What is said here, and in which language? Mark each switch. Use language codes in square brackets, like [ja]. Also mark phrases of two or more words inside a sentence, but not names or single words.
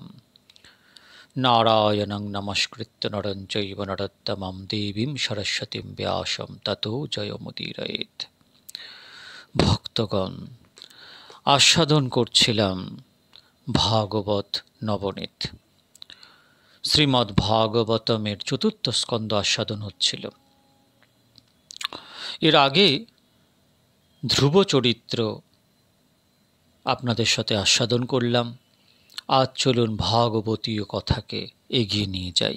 [sa] नारायणं नमस्कृत्य नरं चैव नरोत्तमं देवीं सरस्वतीं व्यासं ततो जयमुदीरयेत्। [bn] ভক্তগণ, আস্বাদন করছিলাম ভাগবত নবনীত। শ্রীমদ্ ভাগবতমের চতুর্থ স্কন্ধ আস্বাদন হচ্ছিল। এর আগে ধ্রুব চরিত্র আপনাদের সাথে আস্বাদন করলাম। আজ চলুন ভাগবতীয় কথাকে এগিয়ে নিয়ে যাই।